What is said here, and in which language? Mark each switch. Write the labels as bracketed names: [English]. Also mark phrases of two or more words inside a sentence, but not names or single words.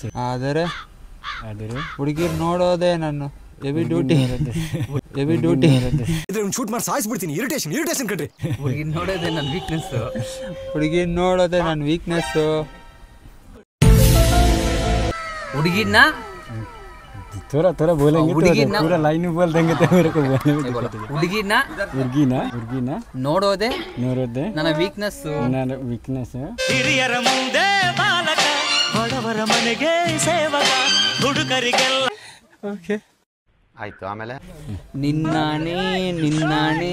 [Kannada] ಆದರೆ ಹುಡುಗಿರ್ ನೋಡೋದೇ ನನ್ನ [English] heavy duty. [Kannada] ಶೂಟ್ ಮಾಡಿ ಸಾಯಿಸ್ಬಿಡ್ತೀನಿ. ಇರಿಟೇಷನ್ ಕಣ್ರಿ. ಹುಡುಗಿನ ನೋಡೋದೇ ನನ್ನ ವೀಕ್ನೆಸ್, ಹುಡುಗಿರ್ ನೋಡೋದೇ ನನ್ನ ವೀಕ್ನೆಸ್ಸು. ಹುಡುಗಿನ [Hindi] थोड़ा थोड़ा बोलेंगे तो पूरा लाइन बोल देंगे तो मेरे को बोलने में दिक्कत है. [Kannada] ಹುಡುಗಿನ ಹುಡುಗಿನ ನೋಡೋದೇ ನೋಡೋದೆ ನನ್ನ ವೀಕ್ನೆಸ್, ನನ್ನ ವೀಕ್ನೆಸ್. ಹಿರಿಯರ ಮುಂದೆ ಬಾಲಕ, ಬಡವರ ಮನೆಗೆ ಸೇವಕ, ಹುಡುಗರಿಗೆಲ್ಲ. ಓಕೆ ಆಯ್ತು. ಆಮೇಲೆ ನಿನ್ನಾಣೆ ನಿನ್ನಾಣೆ